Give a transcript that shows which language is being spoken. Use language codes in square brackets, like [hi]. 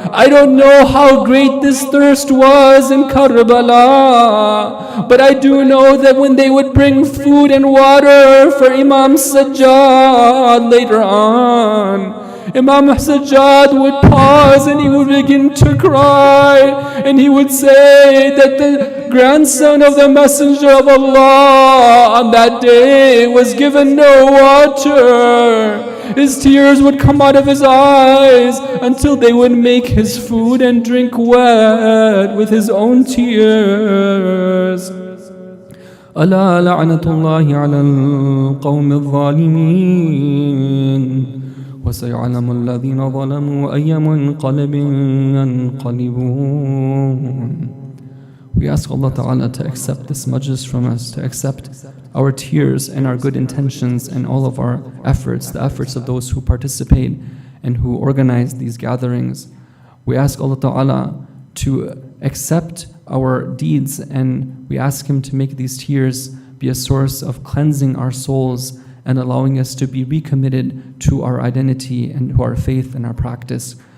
[en] I don't know how great this thirst was in Karbala, but I do know that when they would bring food and water for Imam Sajjad later on, Imam Sajjad would pause and he would begin to cry, and he would say that the grandson of the Messenger of Allah on that day was given no water. His tears would come out of his eyes until they would make his food and drink wet with his own tears. [ar] ألا لعنة الله على القوم الظالمين وسيعلم الذين ظلموا أي منقلب ينقلبون. [en] We ask Allah Ta'ala to accept this majlis from us, to accept our tears and our good intentions and all of our efforts, the efforts of those who participate and who organize these gatherings. We ask Allah Ta'ala to accept our deeds, and we ask Him to make these tears be a source of cleansing our souls and allowing us to be recommitted to our identity and to our faith and our practice.